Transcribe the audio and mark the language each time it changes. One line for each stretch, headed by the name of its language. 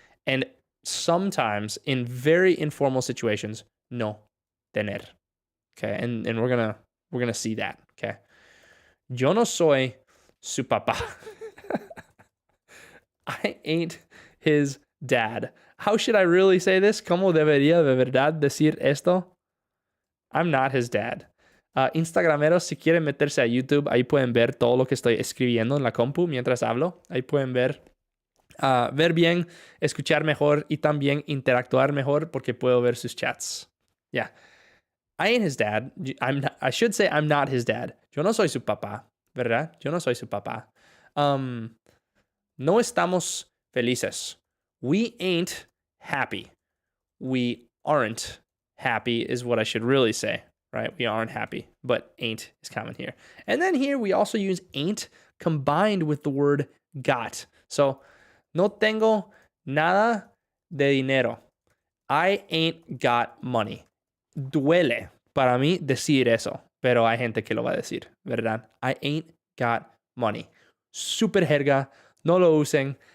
English: And sometimes in very informal situations,
Spanish: no tener.
English: Okay. And we're gonna see that. Okay.
Spanish: Yo no soy su papá.
English: I ain't his dad. How should I really say this?
Spanish: ¿Cómo debería de verdad decir esto?
English: I'm not his dad.
Spanish: Instagrameros, si quieren meterse a YouTube, ahí pueden ver todo lo que estoy escribiendo en la compu mientras hablo. Ahí pueden ver bien, escuchar mejor y también interactuar mejor porque puedo ver sus chats.
English: Yeah. I ain't his dad. I should say I'm not his dad.
Spanish: Yo no soy su papá, ¿verdad? Yo no soy su papá. No estamos felices.
English: We ain't happy. We aren't happy is what I should really say, right? We aren't happy, but ain't is common here. And then here we also use ain't combined with the word got.
Spanish: So, no tengo nada de dinero.
English: I ain't got money.
Spanish: Duele para mí decir eso, pero hay gente que lo va a decir, ¿verdad?
English: I ain't got money.
Spanish: Super jerga. No lo usen.